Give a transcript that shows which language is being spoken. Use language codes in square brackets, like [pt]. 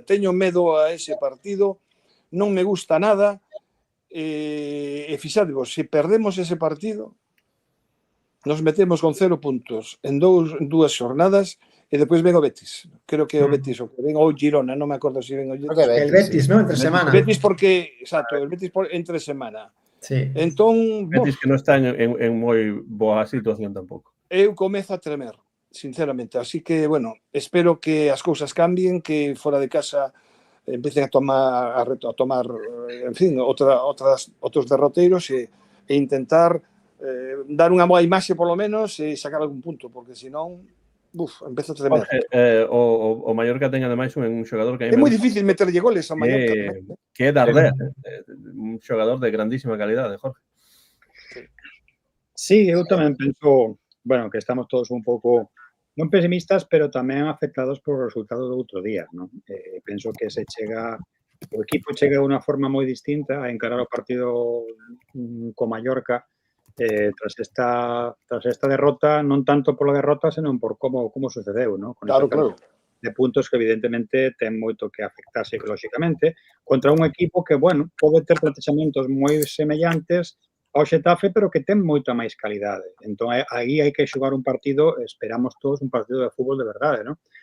[gl] Teño medo a ese partido, non me gusta nada. E fixadevos, se perdemos ese partido, nos metemos con 0 puntos en dúas xornadas e depois ven o Betis. Creo que o Betis, o que ven o Girona, non me acordo se ven o Betis. [es] El Betis, ¿no? Entre semana. El Betis porque, exacto, el Betis entre semana. Sí. [gl] Entón, Betis que non está en moi boa situación tampouco. Eu comezo a tremer, sinceramente. Así que, bueno, espero que as cousas cambien, que fora de casa empecen a tomar, en fin, outros derroteiros e intentar dar unha boa imaxe, polo menos, e sacar algún punto, porque senón, empezo a tremer. O Mallorca ten ademais un xogador que é moi difícil meterlle goles ao Mallorca. Que é Darder, un xogador de grandísima calidade, Jorge. Sí, eu tamén penso, bueno, que estamos todos un pouco non pesimistas, pero tamén afectados por o resultado do outro día, non? Penso que o equipo chega de unha forma moi distinta a encarar o partido co Mallorca tras esta derrota, non tanto pola derrota, senón por como sucedeu, ¿no? Con esa claro. de puntos que evidentemente ten moito que afectar psicolóxicamente contra un equipo que, bueno, pode ter plantexamentos moi semellantes ao Xetafe, pero que ten moita máis calidade. Entón, aí hai que xogar un partido, esperamos todos, un partido de fútbol de verdade, ¿no?